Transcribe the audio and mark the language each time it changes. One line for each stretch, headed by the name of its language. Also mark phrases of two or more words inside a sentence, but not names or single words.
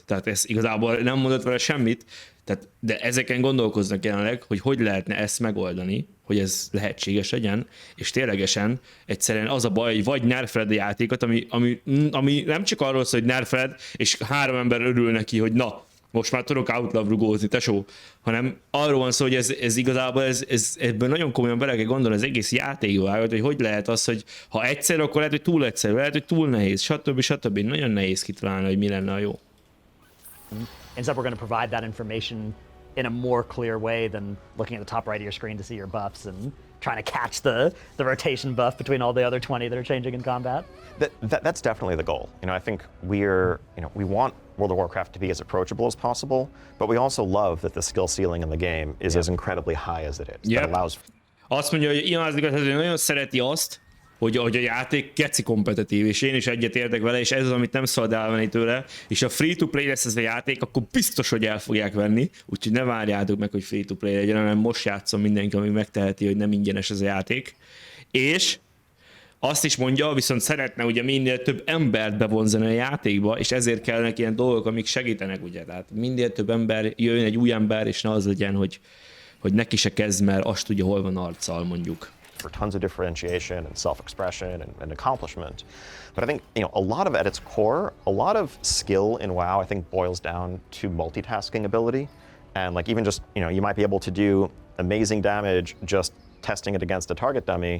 Hungarian: Tehát ez igazából nem mondott vele semmit, tehát, de ezeken gondolkoznak jelenleg, hogy lehetne ezt megoldani, hogy ez lehetséges legyen, és ténylegesen egyszerűen az a baj, hogy vagy nerfeled a játékot, ami nem csak arról szól, hogy nerfeled, és 3 ember örül neki, hogy na, most már tudok Outlaw rugózni, tesó, hanem arról van szó, hogy ez igazából ebből nagyon komolyan bele kell gondolni az egész játékvágat, hogy lehet az, hogy ha egyszer, akkor lehet, hogy túl egyszerű, lehet, hogy túl nehéz, stb. Nagyon nehéz kitalálni, hogy mi lenne a jó.
English: Instead, we're going to provide that information in a more clear way than looking at the top right of your screen to see your buffs and trying to catch the rotation buff between all the other 20 that are changing in combat. That's definitely the goal. I think we want World of Warcraft to be as approachable as possible, but we also love that the skill ceiling in the game is as incredibly high as it is. Yep. That allows.
Hungarian: Azt mondja, hogy Ion nagyon szereti azt, hogy a játék keci kompetitív, és én is egyet értek vele, és ez az, amit nem szabad elvenni tőle, és ha free-to-play lesz ez a játék, akkor biztos, hogy el fogják venni, úgyhogy ne várjátok meg, hogy free-to-play legyen, hanem most játszom mindenki, ami megteheti, hogy nem ingyenes ez a játék. És azt is mondja, viszont szeretne ugye minél több embert bevonzani a játékba, és ezért kellnek ilyen dolgok, amik segítenek, ugye, tehát minél több ember jöjjön, egy új ember, és ne az legyen, hogy neki se kezd, mert azt tudja, hol van arccal, mondjuk.
English: For tons of differentiation and self-expression and accomplishment. But I think, a lot of at its core, a lot of skill in WoW, I think, boils down to multitasking ability. And like even just, you might be able to do amazing damage just testing it against a target dummy.